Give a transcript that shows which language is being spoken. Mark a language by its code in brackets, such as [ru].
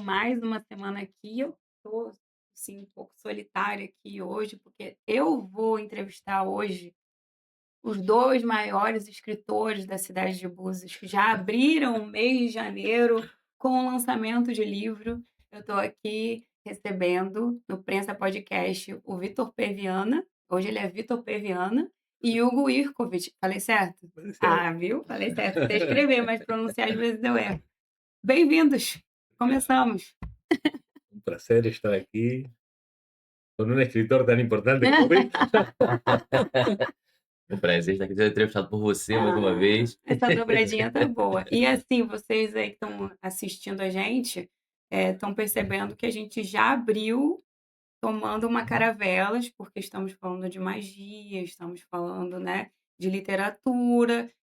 [pt] Mais uma semana aqui. Eu estou assim, um pouco solitária aqui hoje, porque eu vou entrevistar hoje os dois maiores escritores da cidade de Búzios, que já abriram o mês de janeiro com o lançamento de livro. Eu estou aqui recebendo no Prensa Podcast o Vitor Peviana, hoje ele é Vitor Peviana, e Hugo Irkovic. Falei certo? Certo. Ah, viu? Falei certo. Sei escrever, mas pronunciar às vezes eu erro. Bem-vindos! Começamos! [es] Un placer estar aquí con un escritor tan importante como Víctor. [pt] O prazer estar aqui sendo entrevistado por você mais uma Ah, vez. essa dobradinha tá boa. E assim, vocês aí que estão assistindo a gente, estão percebendo que a gente já abriu tomando uma caravelas, porque estamos falando de magia, estamos falando, né, de literatura.